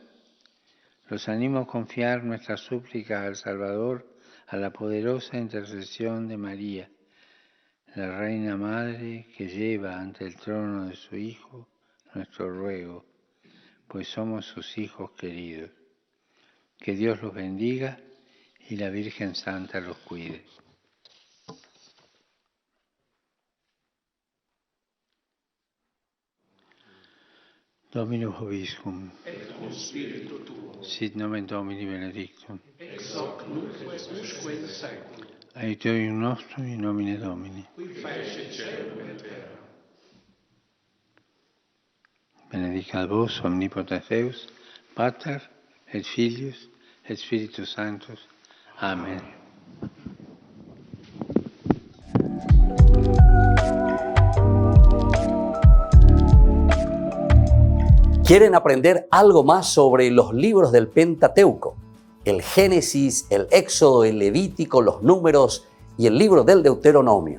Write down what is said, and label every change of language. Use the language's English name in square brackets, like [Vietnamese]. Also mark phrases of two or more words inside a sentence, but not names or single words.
[Spanish] Los animo a confiar nuestras súplicas al Salvador, a la poderosa intercesión de María, la Reina Madre que lleva ante el trono de su Hijo nuestro ruego, pues somos sus hijos queridos. Que Dios los bendiga y la Virgen Santa los cuide. [Latin] Dominus Vobiscum. Et cum spiritu tuo. Sit nomen Domini benedictum. Ex hoc nunc usque in saeculum. Aiuterium nostrum in nomine Domini. Qui fecit caelum et terra. Benedicat vos omnipotens Deus, Pater et Filius et Spiritus Sanctus. [Spanish] Amén. ¿Quieren aprender algo más sobre los libros del Pentateuco? El Génesis, el Éxodo, el Levítico, los Números y el libro del Deuteronomio.